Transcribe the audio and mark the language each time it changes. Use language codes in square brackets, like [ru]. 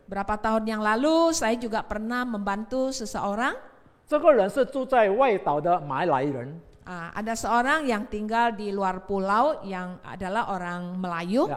[id] Berapa tahun yang lalu saya juga pernah membantu seseorang. [zh] 这个人是住在外岛的马来人。 [id] Ada seorang yang tinggal di luar pulau yang adalah orang Melayu.